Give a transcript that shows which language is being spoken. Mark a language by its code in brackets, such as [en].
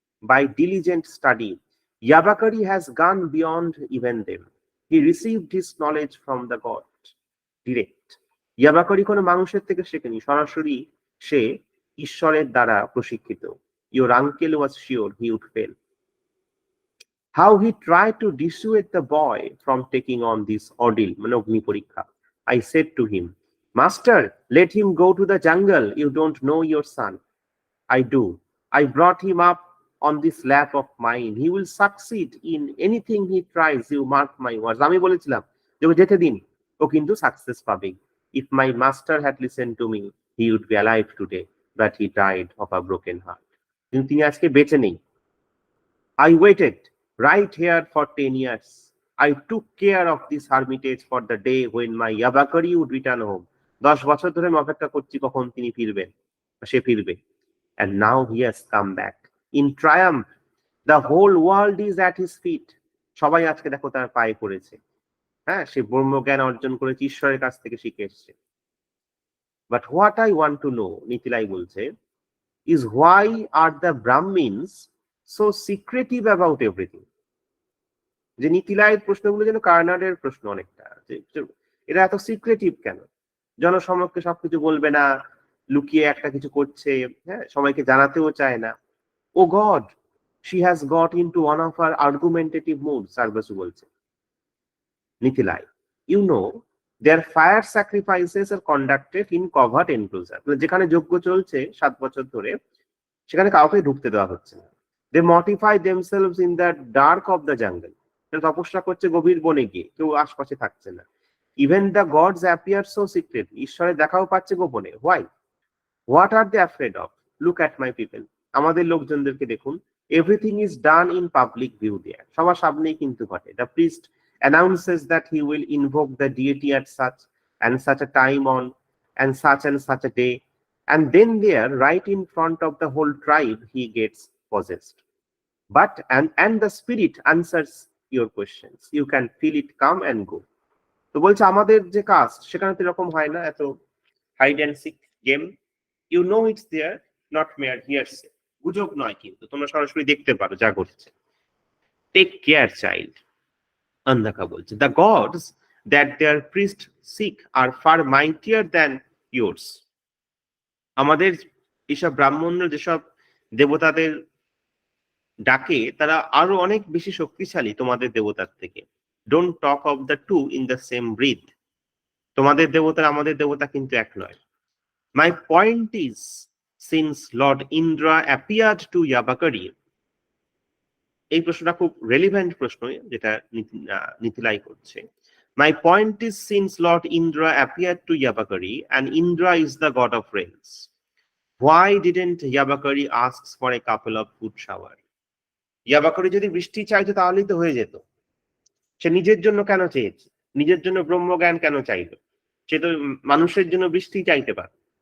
[en] By diligent study, Yavakri has gone beyond even them, he received his knowledge from the god direct. [bn] ইয়াবাকারি কোনো মানুষের থেকে শেখেনি, সরাসরি সে ঈশ্বরের দ্বারা প্রশিক্ষিত। [en] Your uncle was sure he would fail. How he tried to dissuade the boy from taking on this ordeal, [bn] মানে অগ্নি পরীক্ষা। [en] I said to him, Master, let him go to the jungle. You don't know your son. I do. I brought him up on this lap of mine. He will succeed in anything he tries. You mark my words. [bn] আমি বলেছিলাম যে ওকে যেতে দিন, ও কিন্তু success পাবে। [en] If my master had listened to me, he would be alive today, but he died of a broken heart. [bn] কিন্তু তিনি আজকে বেঁচে নেই। [en] I waited right here for 10 years. I took care of this hermitage for the day when my Yabakari would return home. [bn] 10 বছর ধরে আমি অপেক্ষা করছি কখন তিনি ফিরবেন, সে ফিরবে। [en] And now he has come back in triumph. The whole world is at his feet. [bn] সবাই আজকে দেখো তার পায়ে পড়েছে। হ্যাঁ, সে ব্রহ্মজ্ঞান অর্জন করেছে, ঈশ্বরের কাছ থেকে শিখে এসছে। [en] But what I want to know, [bn] নিতিলাই বলছে, [en] is why are the Brahmins so secretive about everything? [bn] যে নিতিলাইয়ের প্রশ্নগুলো যেন কার্নাডের প্রশ্ন অনেকটা, যে এরা এত সিক্রেটিভ কেন, জনসমক্ষে সবকিছু বলবে না, লুকিয়ে একটা কিছু করছে, হ্যাঁ, সবাইকে জানাতেও চায় না। [en] oh god, she has got into one of her argumentative moods, [bn] সারবাসু বলছে। নিতিলাই, [en] you know, their fire sacrifices are conducted in covert enclosure, [bn] যেখানে যজ্ঞ চলছে 7 বছর ধরে, সেখানে কাউকে ঢুকতে দেওয়া হচ্ছে না। [en] They mortify themselves in the dark of the jungle. [bn] তপস্যা করছে গভীর বনে গিয়ে, কেউ আশপাশে থাকছে না। [en] Even the gods appear so secret, [bn] ঈশ্বরের দেখাও পাচ্ছে গোপনে। [en] Why? What are they afraid of? Look at my people. [bn] আমাদের লোকজনদেরকে দেখুন। [en] Everything is done in public view there. [bn] সবার সামনেই কিন্তু ঘটে। [en] The priest announces that he will invoke the deity at such and such a time on and such a day. And then there, right in front of the whole tribe, he gets possessed. But and the spirit answers your questions. You can feel it come and go. [bn] তো বলছে আমাদের যে caste সেখানে তো এরকম হয় না, এত [en] Hide and seek game. You know it's there, not mere hearsay. [bn] গুজব নয়, কিন্তু তোমরা সরাসরি দেখতে পারো যা ঘটছে। [en] take care child, [bn] অন্ধাকা বলছে। [en] The gods that their priest seek are far mightier than yours. [bn] আমাদের এইসব ব্রাহ্মণরা যেসব দেবতাদের ডাকে, তারা আরো অনেক বেশি শক্তিশালী তোমাদের দেবতার থেকে। [en] Don't talk of the two in the same breath. [bn] তোমাদের দেবতার আমাদের দেবতা কিন্তু এক নয়। [en] my point is, since lord Indra appeared to Yavakri, [bn] এই প্রশ্নটা খুব রেলিভেন্ট প্রশ্ন যেটা নিতিলাই করছে। [en] My point is, since lord Indra appeared to Yabakari and Indra is the god of rains, why didn't Yabakari ask for a couple of good shower? [bn] ইয়াবাকারি যদি বৃষ্টি চাইতো তাহলেই তো হয়ে যেত। সে নিজের জন্য কেন চেয়েছে? নিজের জন্য ব্রহ্মজ্ঞান কেন চাইলো? সে তো মানুষের জন্য বৃষ্টি চাইতে পারে।